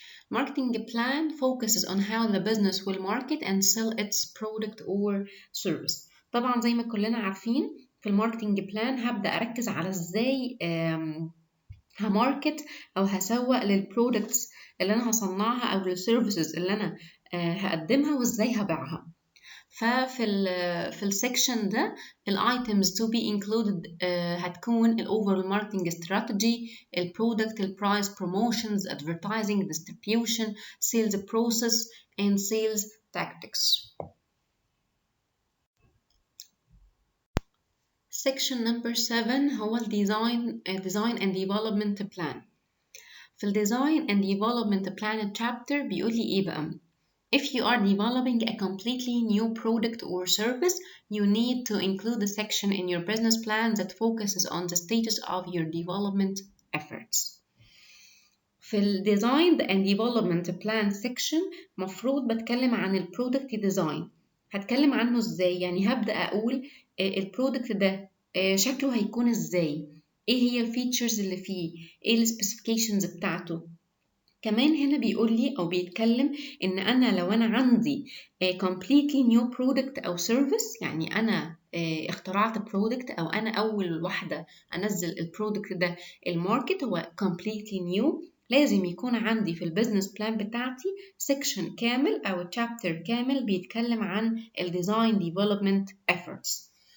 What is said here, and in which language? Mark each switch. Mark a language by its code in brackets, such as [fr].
[en] Marketing plan focuses on how the business will market and sell its product or service. [ar] طبعا زي ما كلنا عارفين في الماركتينج بلان هبدأ أركز على إزاي هماركت أو هسوق للبرودكتس اللي أنا هصنعها أو للسيرفيسز اللي أنا هقدمها وإزاي هبيعها. ففي السكشن ده الايتمز to be included هتكون overall marketing strategy, product, price, promotions, advertising, distribution, sales process and sales tactics. [en] Section number 7 هو design and development plan. في design and development plan chapter بيقول لي ايه بقى؟ If you are developing a completely new product or service, you need to include a section in your business plan that focuses on the status of your development efforts. [ar] في ال Design and Development Plan section مفروض بتكلم عن ال Product Design. هتكلم عنه ازاي؟ يعني هبدأ أقول البرودكت ده شكله هيكون ازاي، ايه هي الفيتشرز اللي فيه، ايه السبيسيفيكيشنز بتاعته. كمان هنا بيقول لي أو بيتكلم إن أنا لو أنا عندي completely new product أو service، يعني أنا اخترعت برودكت أو أنا أول واحدة أنزل البرودكت ده الماركت، هو completely new، لازم يكون عندي في البيزنس بلان بتاعتي سيكشن كامل أو تشابتر كامل بيتكلم عن الديزاين ديفلوبمنت efforts.